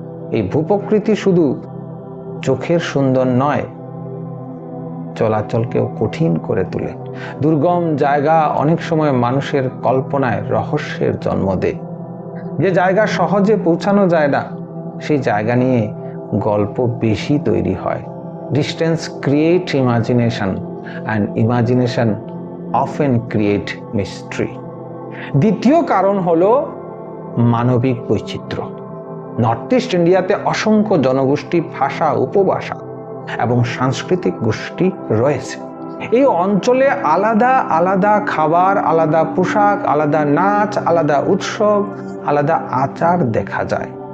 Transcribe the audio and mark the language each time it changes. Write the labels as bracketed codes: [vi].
[bn] এই ভূপ্রকৃতি শুধু চোখের সুন্দর নয়, চলাচলকেও কঠিন করে তোলে। দুর্গম জায়গা অনেক সময় মানুষের কল্পনায় রহস্যের জন্ম দেয়। যে জায়গা সহজে পৌঁছানো যায় না, সেই জায়গা নিয়ে গল্প বেশি তৈরি হয়। [en] Distance create imagination and imagination often create mystery. [bn] দ্বিতীয় কারণ হলো মানবিক বৈচিত্র্য। নর্থ ইস্ট ইন্ডিয়াতে অসংখ্য জনগোষ্ঠী, ভাষা, উপভাষা এবং সাংস্কৃতিক গোষ্ঠী রয়েছে। এই অঞ্চলে আলাদা আলাদা খাবার, আলাদা পোশাক, আলাদা নাচ, আলাদা উৎসব, আলাদা আচার দেখা যায়।